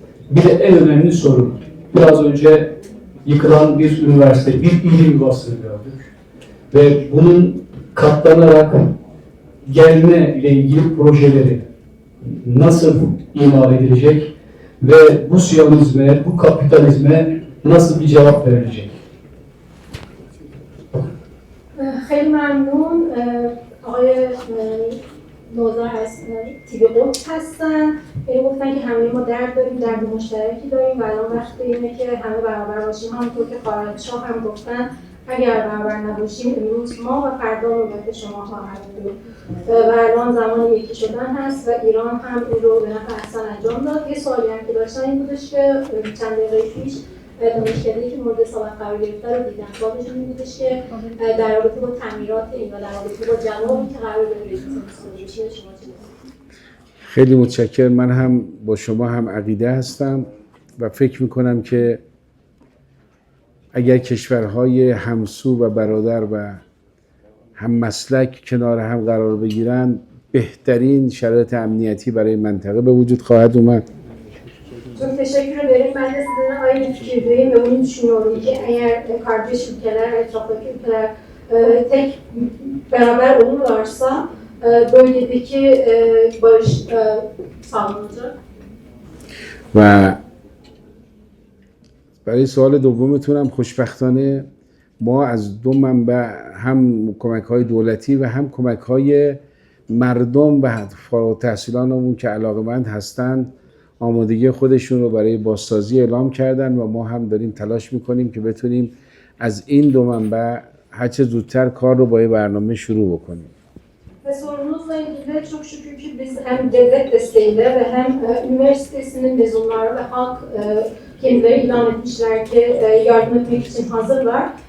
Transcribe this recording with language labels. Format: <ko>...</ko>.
<tr>Bir de en önemli sorun. Biraz önce yıkılan bir üniversite, bir ilim yuvasını gördük. Ve bunun katlanarak gelme ile ilgili projeleri nasıl imar edilecek ve bu siyonizme, bu kapitalizme nasıl bir cevap verilecek?</tr> <fa>خیلی ممنون آقای نوزر تیوی قدس هستن. گفتن که همه ما درد داریم، درد مشترکی داریم و الان وقت اینه که همه برابر باشیم. همونطور که خواهرشاه هم گفتن اگر برابر نباشیم امروز ما و فردا نوبت شما خواهد بود. و الان زمان یکی شدن هست و ایران هم این رو به نفع احسن انجام داد. یه سوالی هم که داشتن این بودش که چند دقیقه پیش دانشکده‌ای که مورد اصابت قرار گرفته رو دیدن. سوالشون این بودش که در رابطه با تعمیرات این و در رابطه با جوابی که قرار داره رئیس بشه شما چی می‌گید؟ خیلی متشکرم. من هم با شما هم عقیده هستم و فکر میکنم که اگر کشورهای همسو و برادر و هم مسلک کنار هم قرار بگیرن بهترین شرایط امنیتی برای منطقه به وجود خواهد اومد.</fa> <tr>Çok teşekkür ederim. Ben de sizinle aynı fikirdeyim ve bunu düşünüyorum ki eğer kardeş ülkeler, etraftaki ülkeler tek beraber olurlarsa bölgedeki barış sağlanacak.</tr> <fa>و برای سوال دومتونم خوشبختانه ما از دو منبع هم کمک‌های دولتی و هم کمک‌های مردم و فارغ التحصیلانمون که علاقه‌مند هستند آمادگی خودشون رو برای بازسازی اعلام kerdن و ما هم داریم تلاش میکنیم که بتونیم از این دو منبع هرچه زودتر کار رو با برنامه شروع بکنیم.</fa> <tr>Ve sorunuzla ilgili çok şükür ki biz hem devlet desteğiyle ve hem üniversitesinin mezunları ve halk kendileri ilan etmişler ki yardım etmek için hazırlar.</tr>